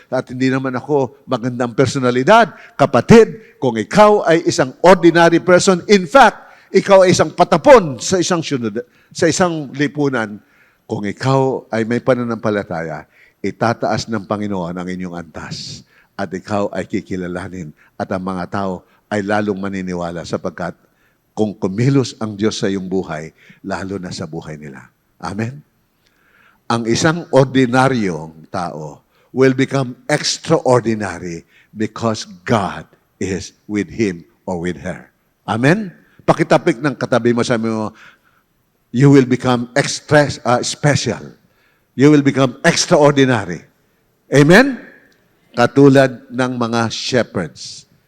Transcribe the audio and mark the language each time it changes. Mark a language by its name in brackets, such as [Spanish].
[Filipino] At hindi naman ako magandang personalidad. Kapatid, kung ikaw ay isang ordinary person, in fact, ikaw ay isang patapon sa isang syunod, sa isang lipunan, kung ikaw ay may pananampalataya, itataas ng Panginoon ang inyong antas. At ikaw ay kikilalanin. At ang mga tao ay lalong maniniwala sapagkat kung kumilos ang Diyos sa iyong buhay, lalo na sa buhay nila. Amen? Ang isang ordinaryong tao [English] will become extraordinary because God is with him or with her. Amen? [Filipino] Pakitapik ng katabi mo, sabi mo, [English] you will become special. You will become extraordinary. Amen? [Filipino] Katulad ng mga shepherds.